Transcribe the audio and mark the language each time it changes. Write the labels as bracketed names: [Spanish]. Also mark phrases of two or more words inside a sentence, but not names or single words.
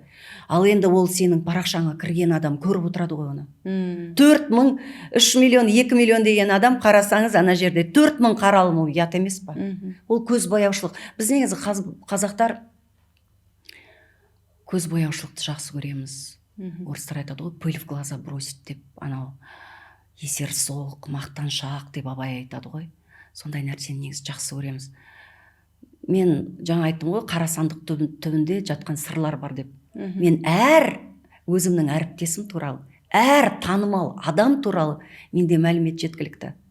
[Kazakh] Ал енді ол сенің парақшаңа кірген адам көріп отырады ғой оны. 4 мың, 3 миллион, 2 миллион деген адам қарасаңыз, ана жерде 4 мың қаралым, ол ят емес па? Ол көзбояушылық. Біз негізі қазақтар көзбояушылықты жақсы көреміз. Орыстар айтады ғой, [Russian] пыль в глаза бросить [Kazakh] деп, анау есерсоқ, мақтаншақ деп Абай айтады ғой. Сондай нәрсені негізі жақсы көреміз. Мен жаңа айттым ғой, қара сандық түбінде жатқан сырлар бар деп. Мен әр өзімнің әріптесім туралы, әр танымал адам туралы менде мәлімет жеткілікті.